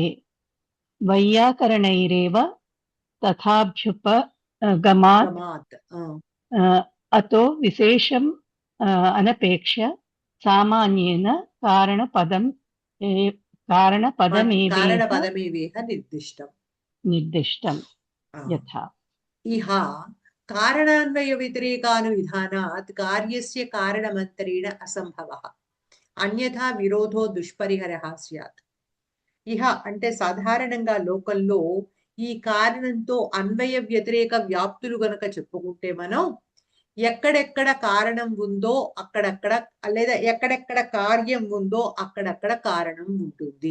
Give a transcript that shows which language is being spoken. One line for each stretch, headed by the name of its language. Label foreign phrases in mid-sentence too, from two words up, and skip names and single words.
Sanskrit: वैयाकरणैरेव तथाभ्युपगमात् अतो विशेषम् अनपेक्ष्य सामान्येन कारणपदमेवेह निर्दिष्टम् यथा. इह कारणान्वय व्यतिरेकानुविधानात् कार्यस्य कारणमन्तरेण असंभवः अन्यथा विरोधो दुष्परिहरः स्यात्.
Telugu: ఇహ అంటే సాధారణంగా లోకల్లో ఈ కారణంతో అన్వయ వ్యతిరేక వ్యాప్తులు గనక చెప్పుకుంటే మనం ఎక్కడెక్కడ కారణం ఉందో అక్కడక్కడ, లేదా ఎక్కడెక్కడ కార్యం ఉందో అక్కడక్కడ కారణం ఉంటుంది.